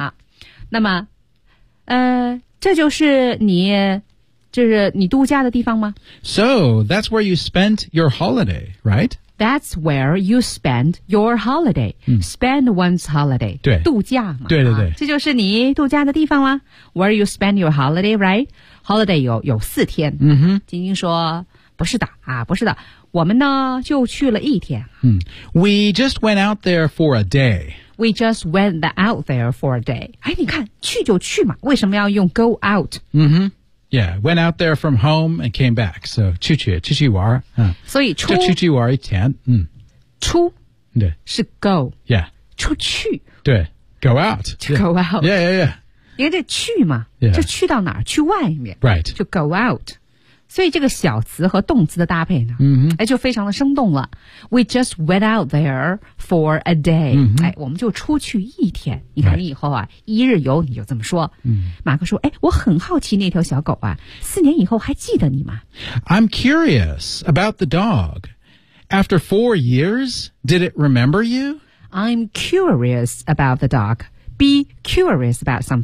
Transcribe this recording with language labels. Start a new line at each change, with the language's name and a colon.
Chinese: 啊、那么这就是你就是你度假的地方吗
English: So that's where you spent your holiday, right? That's where you spent your holiday、Spend one's holiday
Chinese: 对度假嘛对对对、啊、这就是你度假的地方吗
English: Where you spent your holiday, right?
Chinese: Holiday 有四天、 mm-hmm. 晶晶说不是的啊不是的我们呢就去了一天、
English: We just went out there for a day. We just went out there for a day.
Chinese: 哎你看去就去嘛为什么要用
English: go out?、 Mm-hmm. Yeah, went out there from home and came back.
Chinese: So 去去去去玩、所以出就去去玩一天、出对
English: 是 go. Yeah.
Chinese: 出去对
English: go out. To、 yeah. go out. Yeah, yeah, yeah.
Chinese: 因为这去嘛、
English: yeah.
Chinese: 就去到哪儿去外面。
English: Right.
Chinese: 就
English: go out.
Chinese: 所以这个小词和动词的搭配呢、 mm-hmm. 哎、就非常的生动了。
English: We just went out there for a day.、 Mm-hmm.
Chinese: 哎、我们就出去一天。你看你以后啊、
English: right.
Chinese: 一日游你就这么说。 Mm-hmm. 马克说、哎、我很好奇那条小狗啊四年以后还记得你吗
English: I'm curious about the dog. After 4 years, did it remember you? I'm curious about the dog. Be curious about something、